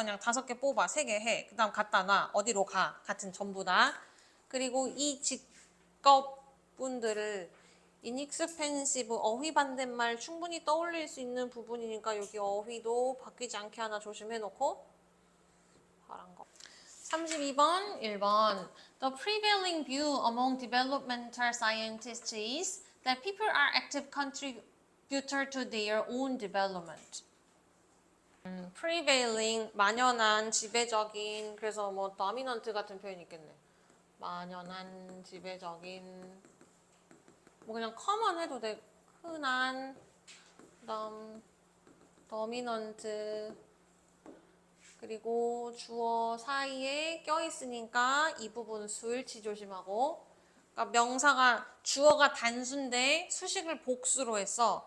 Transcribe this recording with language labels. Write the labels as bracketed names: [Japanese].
[Korean] 그냥 5개 뽑아 3개 해. 그 다음 갖다 놔. 어디로 가. 같은 전부 다. 그리고 이 직업분들을 inexpensive 어휘 반대말 충분히 떠올릴 수 있는 부분이니까 여기 어휘도 바뀌지 않게 하나 조심해 놓고 파란 거. 32번 1번 [English] The prevailing view among developmental scientists is that people are active contributor to their own development. [Korean] prevailing 만연한 지배적인 그래서 뭐 dominant 같은 표현이 있겠네. 만연한 지배적인 뭐 그냥 common 해도 돼. 흔한 그다음 dominant 그리고 주어 사이에 껴있으니까 이 부분 수일치 조심하고 그러니까 명사가 주어가 단수인데 수식을 복수로 했어.